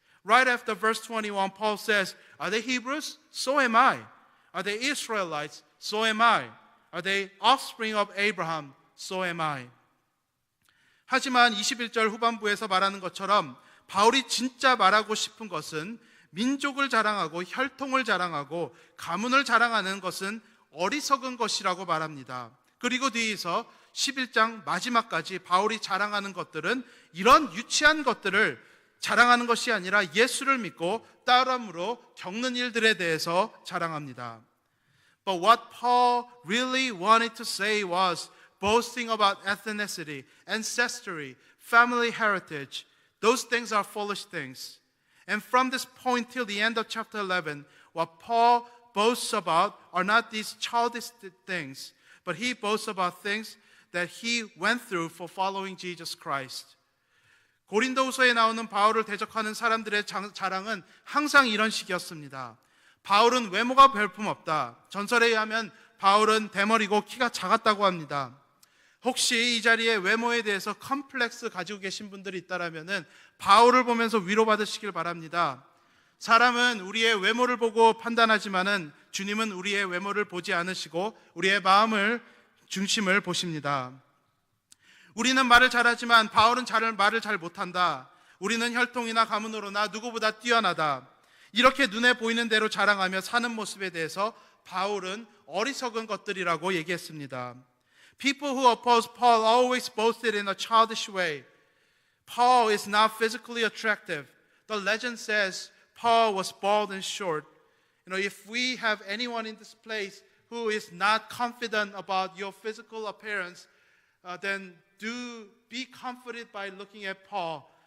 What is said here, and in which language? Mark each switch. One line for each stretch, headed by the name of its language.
English: Right after verse 21, Paul says, Are they Hebrews? So am I. Are they Israelites? So am I. Are they offspring of Abraham? So am I.
Korean: 하지만 21절 후반부에서 말하는 것처럼 바울이 진짜 말하고 싶은 것은 민족을 자랑하고 혈통을 자랑하고 가문을 자랑하는 것은 어리석은 것이라고 말합니다. 그리고 뒤에서 11장 마지막까지 바울이 자랑하는 것들은 이런 유치한 것들을 자랑하는 것이 아니라 예수를 믿고 따름으로 겪는 일들에 대해서 자랑합니다.
English: But what Paul really wanted to say was boasting about ethnicity, ancestry, family heritage. Those things are foolish things. And from this point till the end of chapter 11, what Paul boasts about are not these childish things, but he boasts about things that he went through for following Jesus Christ.
Korean: 고린도후서에 나오는 바울을 대적하는 사람들의 자랑은 항상 이런 식이었습니다. 바울은 외모가 별품없다. 전설에 의하면 바울은 대머리고 키가 작았다고 합니다. 혹시 이 자리에 외모에 대해서 컴플렉스 가지고 계신 분들이 있다라면은 바울을 보면서 위로받으시길 바랍니다. 사람은 우리의 외모를 보고 판단하지만은 주님은 우리의 외모를 보지 않으시고 우리의 마음을 중심을 보십니다. 우리는 말을 잘하지만 바울은 말을 잘 못한다. 우리는 혈통이나 가문으로나 누구보다 뛰어나다. 이렇게 눈에 보이는 대로 자랑하며 사는 모습에 대해서 바울은 어리석은 것들이라고 얘기했습니다.
English: People who oppose Paul always boasted in a childish way. Paul is not physically attractive. The legend says Paul was bald and short. If we have anyone in this place who is not confident about your physical appearance, then do be comforted by looking at Paul.